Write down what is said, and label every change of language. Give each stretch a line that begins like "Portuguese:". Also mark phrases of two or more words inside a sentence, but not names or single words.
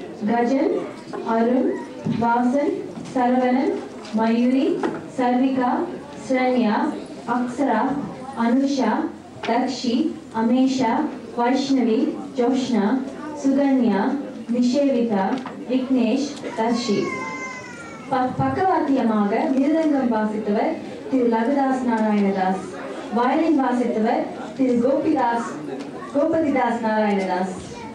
Tamil: Gajan, Arun, Vasan, Saravanan, Mayuri, Sarvika, Sranya, Aksara, Anusha, Dakshi, Amesha, Vaishnavi, Joshna, Suganya, Nishevita, Vignesh, Darshi. பக்கவாத்தியமாக மிருதங்கம் வாசித்தவர் திரு லகுதாஸ் நாராயணதாஸ், வயலின் வாசித்தவர் திரு கோபதிதாஸ் நாராயணதாஸ்.